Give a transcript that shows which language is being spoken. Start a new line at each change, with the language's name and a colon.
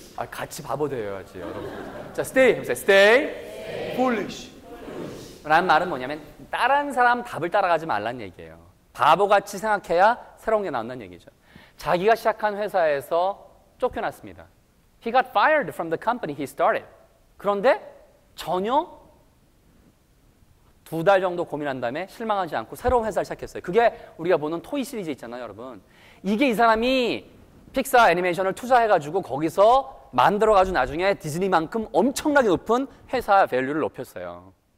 Korean: 같이 바보 되어야지 여러분. 자,
English: stay.
Korean: 해보세요.
English: stay foolish.
Korean: 라는 말은 뭐냐면 다른 사람 답을 따라가지 말란 얘기예요. 바보같이 생각해야 새로운 게 나온다는 얘기죠. 자기가 시작한 회사에서 쫓겨났습니다.
English: He got fired from the company he started.
Korean: 그런데 전혀 2달 정도 고민한 다음에 실망하지 않고 새로운 회사를 시작했어요. 그게 우리가 보는 토이 시리즈 있잖아요, 여러분. 이게 이 사람이 픽사 애니메이션을 투자해가지고 거기서 만들어가지고 나중에 디즈니만큼 엄청나게 높은 회사 밸류를 높였어요.